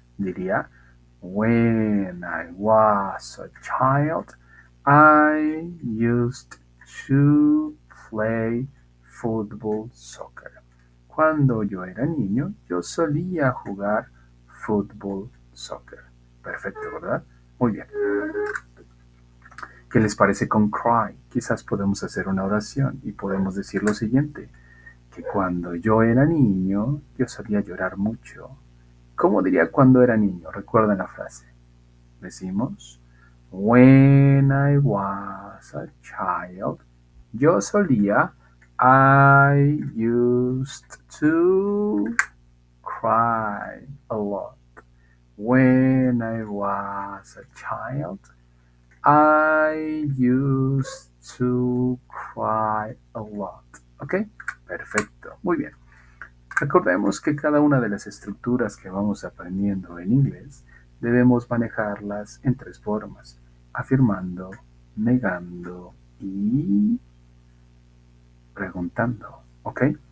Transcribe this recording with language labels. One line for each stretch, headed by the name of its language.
Spanish: Diría,
English: when I was a child, I used to play football, soccer.
Spanish: Cuando yo era niño, yo solía jugar fútbol, soccer. Perfecto, ¿verdad? Muy bien. ¿Qué les parece con cry? Quizás podemos hacer una oración y podemos decir lo siguiente, que cuando yo era niño, yo solía llorar mucho. ¿Cómo diría cuando era niño? ¿Recuerdan la frase? Decimos,
English: when I was a child,
Spanish: yo solía,
English: I used to cry a lot. When I was a child, I used to cry a lot.
Spanish: ¿Ok? Perfecto. Muy bien. Recordemos que cada una de las estructuras que vamos aprendiendo en inglés debemos manejarlas en tres formas: afirmando, negando y preguntando. ¿Ok?